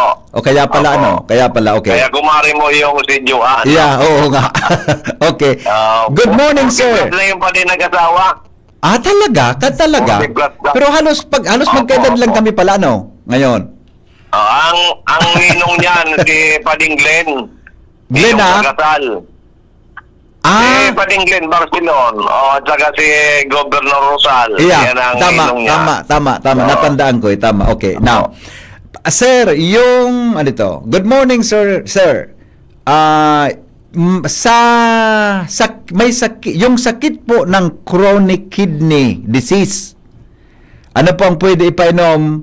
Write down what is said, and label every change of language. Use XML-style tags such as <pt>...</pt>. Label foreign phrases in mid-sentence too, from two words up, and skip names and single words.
<tl>O kaya pala Opo. okay. Kaya kumari mo yung si Joan.</tl> <en>Yeah,</en> <tl>oo nga.</tl> <en>Okay. Good morning, sir.</en> <tl>Na yung pa din nag-asawa. Talaga? Talaga? 40 plus lang. Pero halos magkaedad lang kami pala, ngayon. Ang ninong niyan, si Pading Glenn. Glenn, Ninong Kasal. Si Pading Glenn Barcelon. At saka si Governor Rosal. Yeah, Yan ang ninong niya. tama. Oo. Natandaan ko, tama.</tl> <en>Okay, now, sir, yung, good morning, sir.</en> <tl>May sakit, yung sakit po ng</tl> <en>chronic kidney disease,</en> <tl>ano po ang pwede ipainom?</tl>